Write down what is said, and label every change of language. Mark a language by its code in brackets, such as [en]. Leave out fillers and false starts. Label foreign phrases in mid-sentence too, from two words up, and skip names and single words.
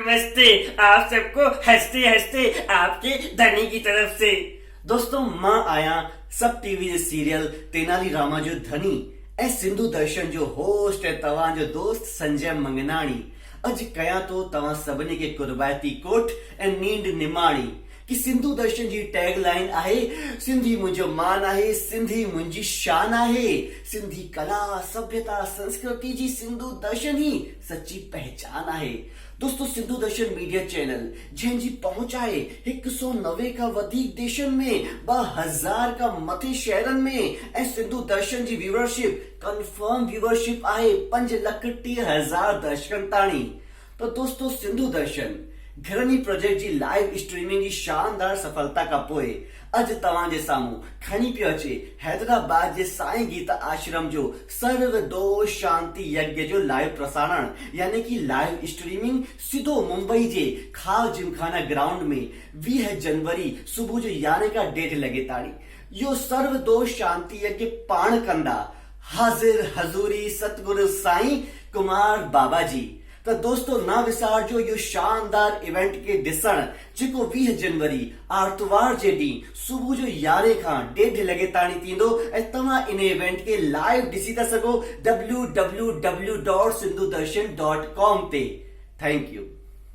[hi] नमस्ते आप सबको हंसते हंसते आपके धनी की तरफ से। [sd] दोस्तों मां आया सब टीवी जे सीरियल तेनाली रामा जो धनी ऐं सिंधु दर्शन जो होस्ट है तव्हां जो दोस्त संजय मंगनाणी। अज कया तो तव्हां सभिनी खे कुर्बायती कोठ ऐं नींद निमाणी कि सिंधु दर्शन जी टैगलाइन आहे सिंधी मुंहिंजो मान आहे, सिंधी मुंहिंजी शान आहे, सिंधी कला सभ्यता संस्कृति जी सिंधु दर्शन ही सच्ची पहचान आहे। दोस्तों सिंधु दर्शन मीडिया चैनल जंहिंजी पहुंच आहे 190 का वधीक देशन में 2000 का मथे शहरन में ऐं सिंधु दर्शन जी व्यूअरशिप [en] confirm viewership [sd] आहे 5,30,000 दर्शकन ताणी। तो दोस्तों सिंधु दर्शन घरनी प्रोजेक्ट जी [en] live streaming [sd] जी शानदार सफलता का पोए अज तव्हां जे साम्हूं खणी पियो अचे हैदराबाद जे साईं गीता आश्रम जो सर्व दोष शांति यज्ञ जो लाइव प्रसारण यानी कि [en] live streaming [sd] सिधो मुंबई जे खाव जिमखाना ग्राउंड में 20 जनवरी सुबह जो 11 का 1:30 लगे ताणी यो सर्व दोष शांति यज्ञ पाण कंदा हाजिर हजूरी सतगुरु साईं कुमार बाबा जी। तो दोस्तों ना विसारजो यो शानदार इवेंट के ॾिसण जेको 20 जनवरी आर्तवार जे ॾींहुं सुबह जो 11 खां 1:30 लगे ताणी थींदो ऐं तव्हां इन इवेंट के लाइव ॾिसी था सघो www.sindhudarshan.com ते। [en] Thank you.